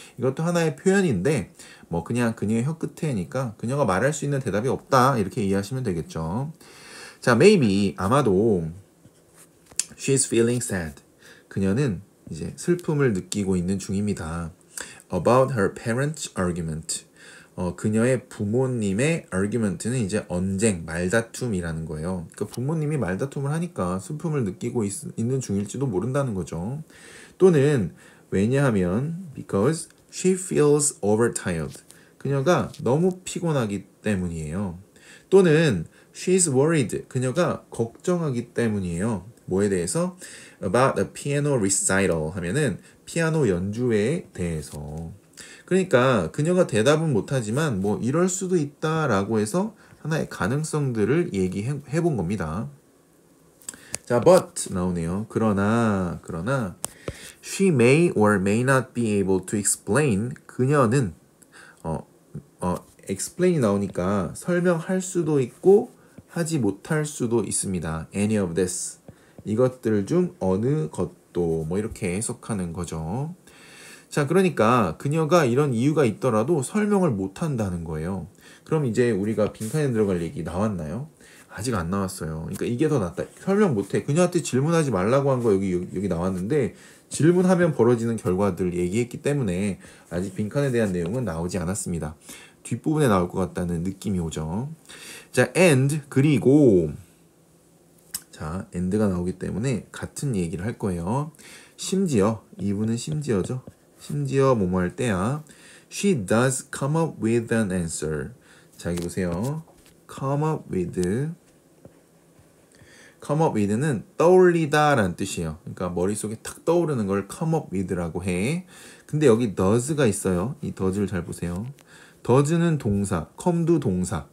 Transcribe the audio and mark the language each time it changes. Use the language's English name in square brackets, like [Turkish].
[Korean] 이것도 하나의 표현인데 뭐 그냥 그녀의 혀 끝에니까 그녀가 말할 수 있는 대답이 없다 이렇게 이해하시면 되겠죠. [English] 자, maybe [Korean] 아마도 [English] she's feeling sad. [Korean] 그녀는 이제 슬픔을 느끼고 있는 중입니다. [English] About her parents' argument. [Korean] 그녀의 부모님의 argument는 이제 언쟁, 말다툼이라는 거예요. 그러니까 부모님이 말다툼을 하니까 슬픔을 느끼고 있는 중일지도 모른다는 거죠. 또는 왜냐하면 [English] because she feels overtired. [Korean] 그녀가 너무 피곤하기 때문이에요. 또는 [English] she's worried. [Korean] 그녀가 걱정하기 때문이에요. 뭐에 대해서? [English] About a piano recital [Korean] 하면은 피아노 연주회에 대해서. 그러니까 그녀가 대답은 못하지만 뭐 이럴 수도 있다라고 해서 하나의 가능성들을 얘기해 본 겁니다. 자, but 나오네요. 그러나 [English] she may or may not be able to explain. [Korean] 그녀는 explain이 나오니까 설명할 수도 있고 하지 못할 수도 있습니다. [English] any of this. [Korean] 이것들 중 어느 것도 뭐 이렇게 해석하는 거죠. 자, 그러니까 그녀가 이런 이유가 있더라도 설명을 못 한다는 거예요. 그럼 이제 우리가 빈칸에 들어갈 얘기 나왔나요? 아직 안 나왔어요. 그러니까 이게 더 낫다. 설명 못 해. 그녀한테 질문하지 말라고 한 거 여기 나왔는데 질문하면 벌어지는 결과들 얘기했기 때문에 아직 빈칸에 대한 내용은 나오지 않았습니다. 뒷부분에 나올 것 같다는 느낌이 오죠. 자, and 그리고 자, and가 나오기 때문에 같은 얘기를 할 거예요. 심지어 이분은 심지어죠. 심지어 뭐뭐 할 때야. [English] She does come up with an answer. [Korean] 자, 여기 보세요. come up with는 떠올리다 라는 뜻이에요. 그러니까 머릿속에 탁 떠오르는 걸 come up with라고 해. 근데 여기 does가 있어요. 이 does를 잘 보세요. does는 동사, come도 동사.